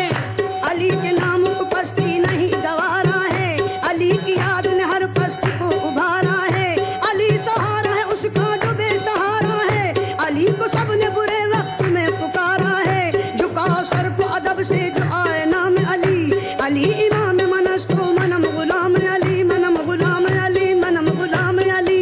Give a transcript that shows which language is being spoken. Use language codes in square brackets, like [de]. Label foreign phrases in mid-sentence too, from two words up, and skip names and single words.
[ur] علی کے نام کو پستی نہیں گوارا ہے، علی کی یاد نے ہر پست کو ابھارا ہے. علی سہارا ہے اسکا جو بےسہارا ہے، علی کو سبنے برے وقت میں پکارا ہے. جھکاؤ سر کو ادب سے جو آئے نام علی, [fa] علی امام منستو منم غلام علی، منم غلام علی، منم غلام علی.